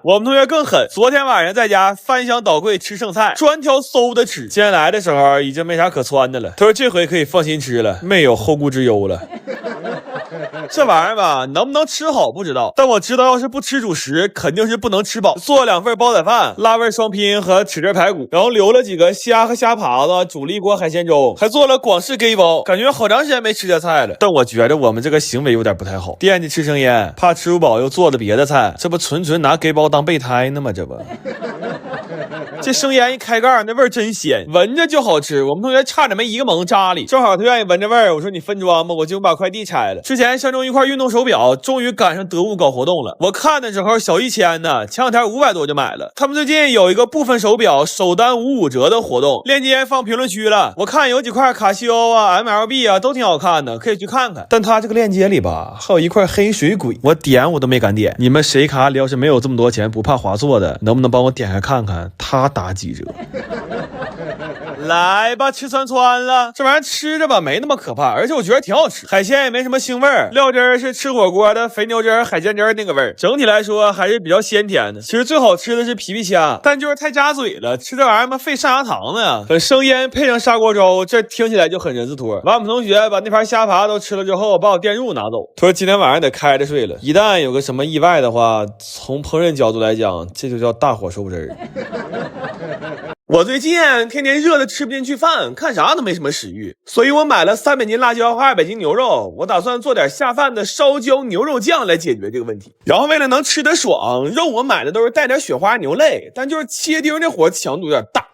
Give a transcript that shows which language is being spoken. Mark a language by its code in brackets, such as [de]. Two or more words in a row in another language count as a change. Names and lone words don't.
[zh] 我們同學更狠，昨天晚上在家翻箱倒櫃吃剩菜，專挑餿的吃。今天來的時候已經沒啥可汆的了。他說這回可以放心吃了，沒有後顧之憂了。這玩意兒吧，能不能吃好不知道，但我知道要是不吃主食，肯定是不能吃飽。做了2份煲仔飯，辣味雙拼和豉汁排骨，然後留了幾個蝦和蝦爬子，煮了一鍋海鮮粥，還做了廣式雞煲。感覺好長時間沒吃這菜了，但我覺得我們這個行為有點不太好。惦記吃生醃，怕吃不飽又做了別的菜，這不純拿雞煲當備胎呢嗎？這不。這生醃一開蓋，那味兒真鮮，聞着就好吃。我們同學差點沒一個猛扎裡，正好他願意聞着味兒。我說你分裝吧，我就把快遞拆了。之前相中一塊運動手錶，終於趕上得物搞活動了。我看的時候小1000呢，前2天500多就買了。他們最近有一個部分手錶首單55折的活動，鏈接放評論區了。我看有幾塊卡西歐啊、MLB 啊都挺好看的，可以去看看。但他這個鏈接裡吧，還有一塊黑水鬼，我點我都沒敢點。你們誰卡裡要是沒有這麼多錢，不怕劃錯的，能不能幫我點開看看他打幾折？來吧，吃串串了。这玩意儿吃着吧没那么可怕，而且我觉得挺好吃，海鲜也没什么腥味儿，料汁儿是吃火锅的肥牛汁儿、海鲜汁儿那个味儿，整体来说还是比较鲜甜的。其實最好吃的是皮皮蝦，但就是太扎嘴了，吃這玩意兒嘛費上牙糖呢呀。很生醃配上砂鍋粥，這聽起來就很人字拖。完，我們同學把那盤蝦爬都吃了之後，把我電褥拿走，他說今天晚上得開着睡了，一旦有個什麼意外的話，從烹飪角度來講，這就叫大火收汁兒。我最近天天熱的吃不進去飯，看啥都沒什麼食慾，所以我買了300斤辣椒和200斤牛肉，我打算做點下飯的燒焦牛肉醬來解決這個問題。然後為了能吃得爽，肉我買的都是帶點雪花牛肋，但就是切丁的活強度有點大。